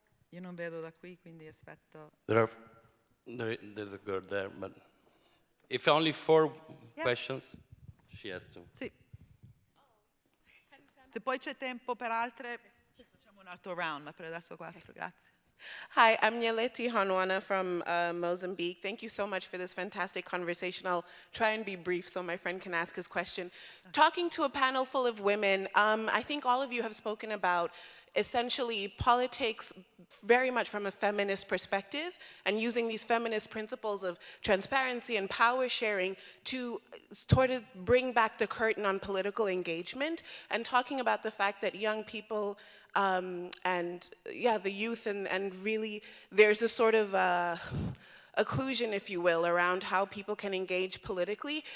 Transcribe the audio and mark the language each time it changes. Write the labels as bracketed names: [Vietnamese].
[Italian] Io non vedo da qui, quindi aspetto. [English] There's a girl there, but if only 4 questions, she has to. [Italian] Sì. Se poi c'è tempo per altre, facciamo un altro round, ma per adesso 4, grazie. [English] Hi, I'm Nyaleti Hanwana from Mozambique. Thank you so much for this fantastic conversation. I'll try and be brief so my friend can ask his question. Talking to a panel full of women, I think all of you have spoken about essentially politics very much from a feminist perspective, and using these feminist principles of transparency and power sharing to sort of bring back the curtain on political engagement, and talking about the fact that young people and the youth and really there's this sort of occlusion, if you will, around how people can engage politically.